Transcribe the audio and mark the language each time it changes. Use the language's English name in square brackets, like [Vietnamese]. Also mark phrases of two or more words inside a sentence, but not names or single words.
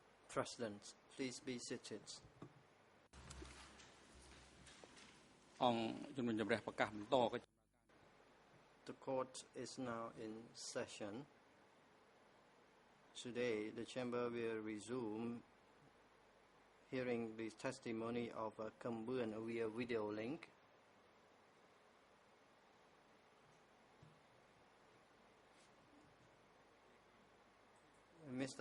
[English] President, please be seated. [Khmer] អង្គជំនុំជម្រះប្រកាសបន្តក៏ [English] The court is now in session. Today, the chamber will resume hearing the testimony of a Cambodian via video link. Mr.